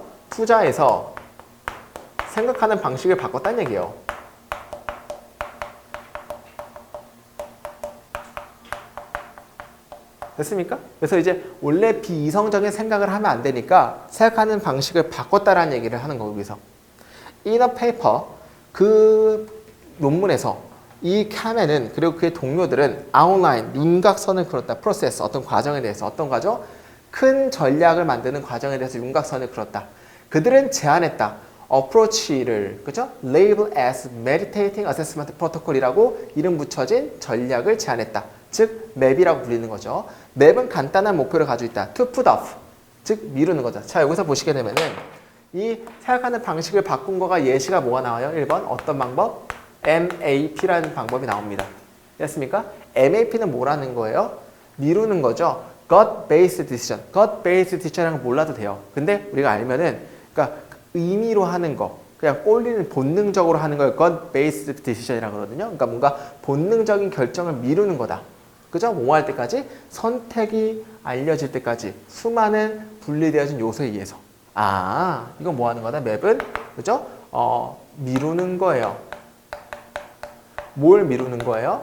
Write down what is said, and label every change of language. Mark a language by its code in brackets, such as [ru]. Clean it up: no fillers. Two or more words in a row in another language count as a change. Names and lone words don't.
[ko] 투자에서 생각하는 방식을 바꿨다는 얘기예요. 됐습니까? 그래서 이제 원래 비이성적인 생각을 하면 안 되니까 생각하는 방식을 바꿨다라는 얘기를 하는 거고 여기서. [en] In a paper [ko] 그 논문에서 이 카멘은 그리고 그의 동료들은 아웃라인 윤곽선을 그렸다. 프로세스 어떤 과정에 대해서 어떤 과정? 큰 전략을 만드는 과정에 대해서 윤곽선을 그렸다. 그들은 제안했다. approach를 그죠? [en] label as meditating assessment protocol이라고 [ko] 이름 붙여진 전략을 제안했다. 즉 맵이라고 불리는 거죠. 맵은 간단한 목표를 가지고 있다. [en] to put off [ko] 즉 미루는 거죠. 자 여기서 보시게 되면은 이 생각하는 방식을 바꾼 거가 예시가 뭐가 나와요? 1번 어떤 방법? MAP라는 방법이 나옵니다. 됐습니까? MAP는 뭐라는 거예요? 미루는 거죠. [en] gut-based decision. gut-based decision [ko] 이라는 거 몰라도 돼요. 근데 우리가 알면은 그러니까 의미로 하는 거 그냥 꼴리는 본능적으로 하는 걸 [en] gut-based decision [ko] 이라고 그러거든요. 그러니까 뭔가 본능적인 결정을 미루는 거다. 그죠? 뭐 할 때까지? 선택이 알려질 때까지 수많은 분리되어진 요소에 의해서 이건 뭐 하는 거다? 맵은 그죠? 미루는 거예요. 뭘 미루는 거예요?